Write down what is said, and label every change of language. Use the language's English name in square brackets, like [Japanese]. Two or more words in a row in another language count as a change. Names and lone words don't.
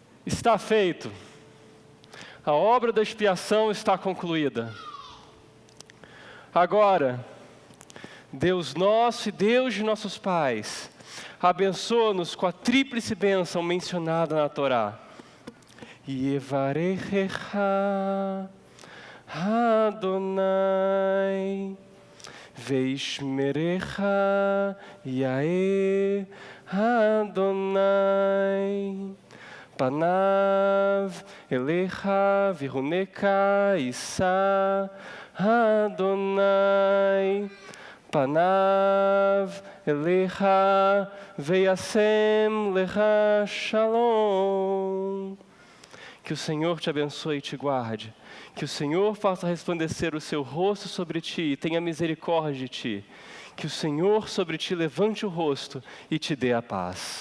[Portuguese] Está feito. A obra da expiação está concluída. Agora, Deus nosso e Deus de nossos pais, abençoa-nos com a tríplice bênção mencionada na Torá. [Hebrew] יברכך אדוני וישמרך יאר אדוני פניו אליך ויחנך ישא אדוני פניו אליך וישם לך שלום. [Portuguese] Que o Senhor te abençoe e te guarde. Que o Senhor faça resplandecer o seu rosto sobre ti e tenha misericórdia de ti. Que o Senhor sobre ti levante o rosto e te dê a paz.